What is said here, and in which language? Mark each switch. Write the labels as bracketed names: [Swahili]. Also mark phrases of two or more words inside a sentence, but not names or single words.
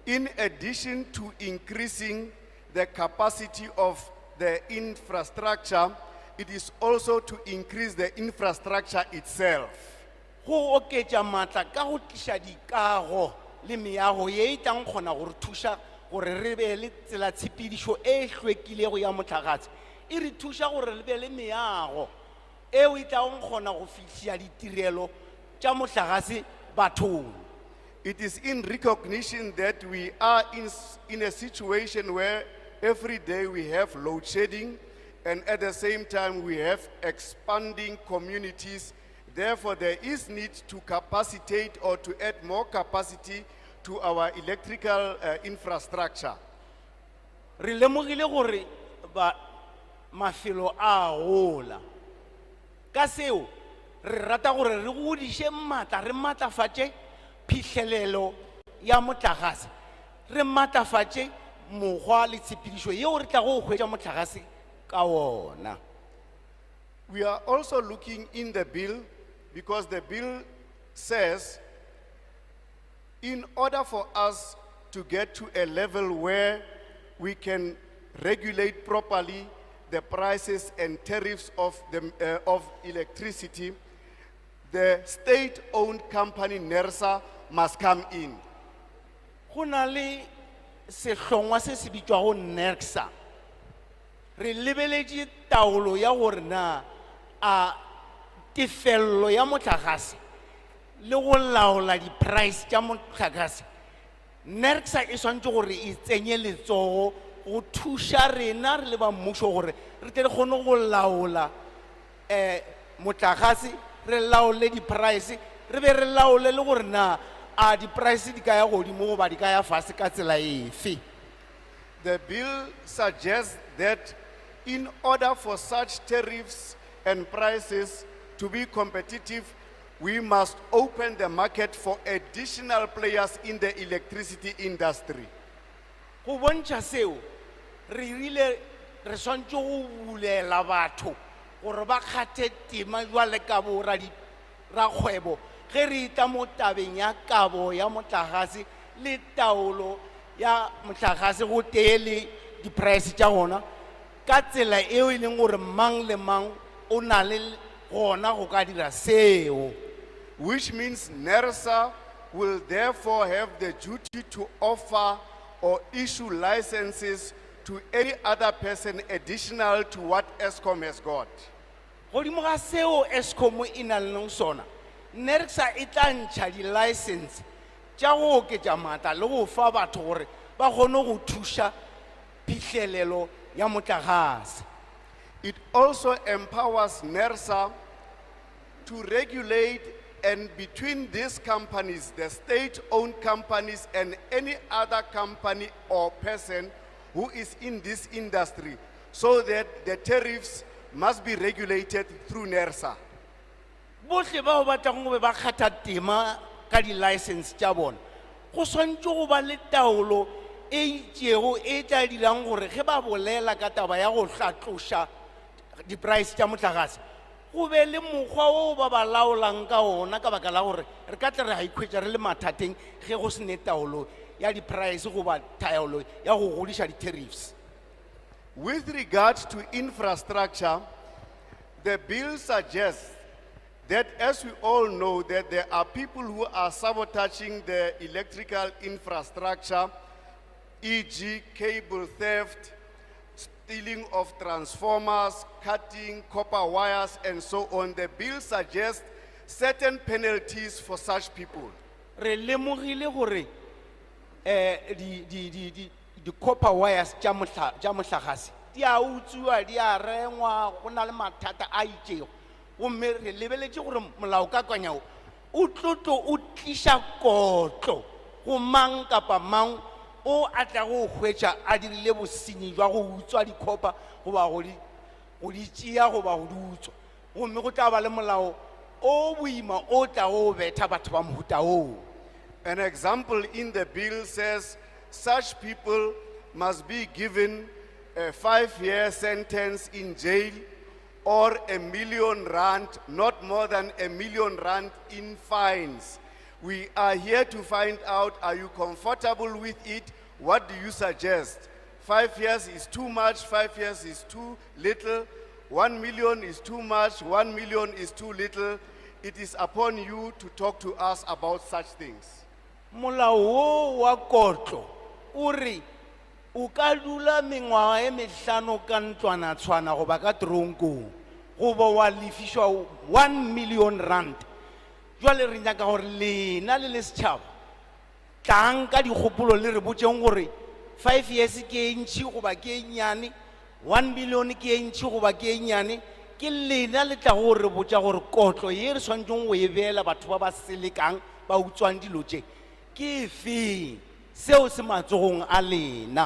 [English] In addition to increasing the capacity of the infrastructure, it is also to increase the infrastructure itself. [Northern Sotho] Go oketša maatla ka go tliša dikago le meago ye e tlang kgona gore thuša gore re be le tsela tshepedišo e hlwekilego ya motlakase e re thuša gore re be le meago eo e tlang kgona go fihlia ditirelo tša motlakase bathong. [English] It is in recognition that we are in a situation where every day we have load shedding, and at the same time we have expanding communities. Therefore, there is need to capacitate or to add more capacity to our electrical infrastructure. [Northern Sotho] Re lemogile gore ba mafelo a gola ka seo re rata gore re godiše maatla re maatlafatše phihlelelo ya motlakase re maatlafatše mokgwa le tshepedišo yeo re tla go hwetša motlakase ka wona. [English] We are also looking in the bill because the bill says in order for us to get to a level where we can regulate properly the prices and tariffs of electricity, the state-owned company NERSA must come in. [Northern Sotho] Go na le sehlongwa se se bitšwago NERSA. Re lebeletše taolo ya gore na a tefello ya motlakase le go laola di-price tša motlakase. NERSA e swantše gore e tsenye letsogo go thuša rena re le ba mmušo gore re tle re kgone go laola motlakase re laole di-price re be re laole le gore na a di-price di ka ya godimo goba di ka ya fase ka tsela efe. [English] The bill suggests that in order for such tariffs and prices to be competitive, we must open the market for additional players in the electricity industry. [Northern Sotho] Go bontšha seo re rile re swantše go bulela batho gore ba kgathe tema jwale ka bo rakgwebo ge re itla mo tabeng ya kabo ya motlakase le taolo ya motlakase go tee le di-price tša gona ka tsela eo e leng gore mang le mang o na le gona go ka dira seo. [English] Which means NERSA will therefore have the duty to offer or issue licenses to any other person additional to what ESCOM has got. [Northern Sotho] Godimo ga seo ESCOM e na leng sona, NERSA e tla ntšha di-license tša go oketša maatla le go fa batho gore ba kgone go thuša phihlelelo ya motlakase. [English] It also empowers NERSA to regulate, and between these companies, the state-owned companies and any other company or person who is in this industry, so that the tariffs must be regulated through NERSA. [Northern Sotho] Bohle bao ba tlang go be ba kgatha tema ka di-license tša bona go swantše go ba le taolo e itšego e tla dirang gore ge ba bolela ka taba ya go hlatloša di-price tša motlakase go be le mokgwa o ba ba laolang ka ona ka baka la gore re ka tle re a ikhwetša re le mathateng ge go se ne taolo ya di-price goba taolo ya go godiša di-tariffs. [English] With regard to infrastructure, the bill suggests that, as we all know, that there are people who are sabotaging the electrical infrastructure, e.g. cable theft, stealing of transformers, cutting copper wires, and so on. The bill suggests certain penalties for such people. [Northern Sotho] Re lemogile gore di [English] copper wires [Northern Sotho] tša motlakase di a utswiwa di a rengwa go na le mathata a itšego gomme re lebeletše gore molaokakanyao o tlotlo o tliša kotlo go mang kapa mang o a tla go hwetša a dirile bosenyi jwa go utswa dikopa goba go di tšea goba go di utswa gomme go tla ba le molao o boima o tla go betha batho ba mohuta oo. [English] An example in the bill says such people must be given a 5-year sentence in jail or R1 million, not more than R1 million in fines. We are here to find out, are you comfortable with it? What do you suggest? 5 years is too much, 5 years is too little, 1 million is too much, 1 million is too little. It is upon you to talk to us about such things. [Northern Sotho] Molao wo wa kotlo o re o ka dula mengwaga e mehlano ka ntlwana-tshwana goba ka tronkong goba wa lefišwa 1 million rand. Jwale re nyaka gore lena le le setšhaba tlang ka dikgopolo le re botseng gore 5 years ke e ntšhi goba ke e nnyane, 1 million ke e ntšhi goba ke e nnyane, ke lena le tla go re botsa gore kotlo ye re tshwanetseng go e beela batho ba ba selekang ba utswang dilo tše ke efeng seo se matsogong a lena.